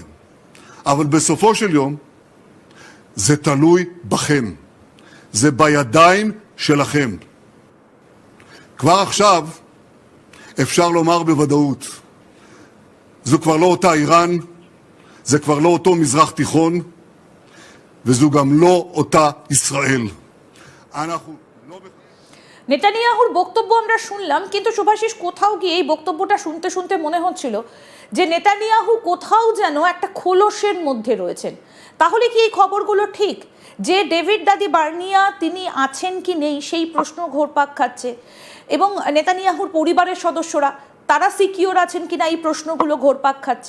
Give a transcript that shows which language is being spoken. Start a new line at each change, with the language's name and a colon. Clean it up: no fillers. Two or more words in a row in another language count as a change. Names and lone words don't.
Hebrew: אבל בסופו של יום זה תלוי בכם, זה בידיים שלכם. כבר עכשיו אפשר לומר בוודאות, זו כבר לא אותה איראן, זה כבר לא אותו מזרח תיכון, וזו גם לא אותה ישראל. אנחנו לא...
Bangla: নেতানিয়াহুর বক্তব্য আমরা শুনলাম, কিন্তু শুভাশিস কোথাও গিয়ে এই বক্তব্যটা শুনতে শুনতে মনে হচ্ছিল যে নেতানিয়াহু কোথাও যেন একটা খোলসের মধ্যে রয়েছেন। তাহলে কি এই খবরগুলো ঠিক যে ডেভিড দাদি বার্নিয়া তিনি আছেন কি নেই সেই প্রশ্ন ঘোরপাক খাচ্ছে, এবং নেতানিয়াহুর পরিবারের সদস্যরা তারা সিকিউর আছেন কিনা এই প্রশ্নগুলো ঘোরপাক খাচ্ছে?